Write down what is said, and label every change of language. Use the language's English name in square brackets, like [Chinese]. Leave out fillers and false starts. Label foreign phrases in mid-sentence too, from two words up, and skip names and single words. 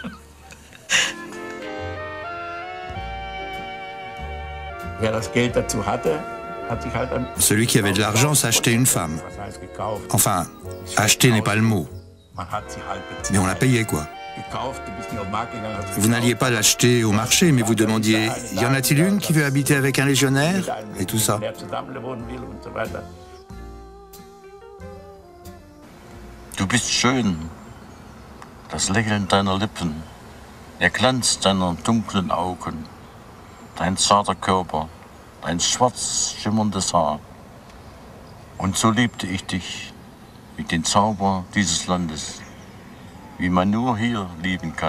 [French] Celui qui avait de l'argent s'achetait une femme. Enfin, acheter n'est pas le mot. Mais on la payait, quoi. Vous n'alliez pas l'acheter au marché, mais vous demandiez « Y en a-t-il une qui veut habiter avec un légionnaire ?» et tout ça. [German] Du bist schön. Das Lächeln deiner Lippen, der Glanz deiner dunklen Augen, dein zarter Körper, dein schwarz schimmerndes Haar. Und so liebte ich dich, wie den Zauber dieses Landes, wie man nur hier lieben kann.